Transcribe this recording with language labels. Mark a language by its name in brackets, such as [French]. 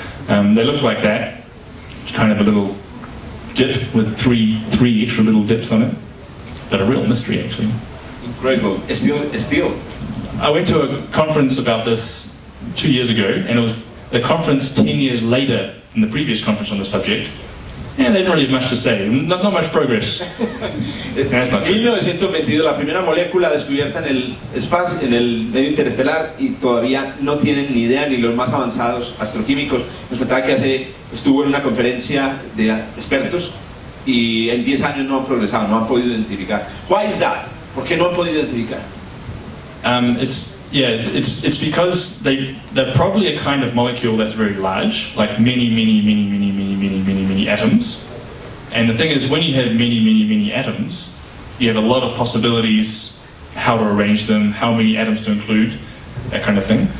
[English] They look like that, kind of a little dip with three extra little dips on it. But a real mystery, actually. Incredible. Still. I went to a conference about this 2 years ago, and it was the conference 10 years later than the previous conference on the subject, and they didn't really have much to say. Not much progress. That's not true. [Spanish] 1922, la primera molécula descubierta en el espacio, en el medio interestelar, y todavía no tienen ni idea, ni los más avanzados astroquímicos. Nos contaba que estuvo en una conferencia de expertos, y en 10 años no han progresado, no han podido identificar. [English] Why is that? [Spanish] ¿Por qué no han podido identificar? [English] It's because they're probably a kind of molecule that's very large, like many atoms. And the thing is, when you have many atoms, you have a lot of possibilities how to arrange them, how many atoms to include, that kind of thing.